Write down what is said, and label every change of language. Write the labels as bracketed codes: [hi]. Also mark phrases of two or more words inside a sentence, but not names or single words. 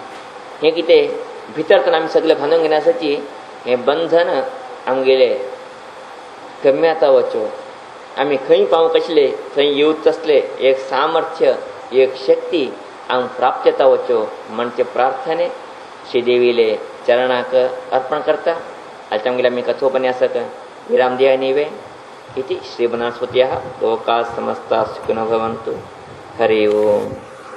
[kok] हें कितें भितर आमी सगळे बांदून घेवन आसाची, हें बंधन आमगेले कमी जाता वचो. आमी खंय पावूंक आशिल्ले थंय येवच आसले एक सामर्थ्य, एक शक्ती आमकां प्राप्त जाता वचो म्हणजे प्रार्थने श्रीदेवीले चरणाक अर्पण करता. आतां आमगेले आमी कथोपन्यासक विराम दिया नीवे [sa] इति श्रीवनस्पतयः लोकाः समस्ताः सुखिनो भवन्तु. हरि ओम.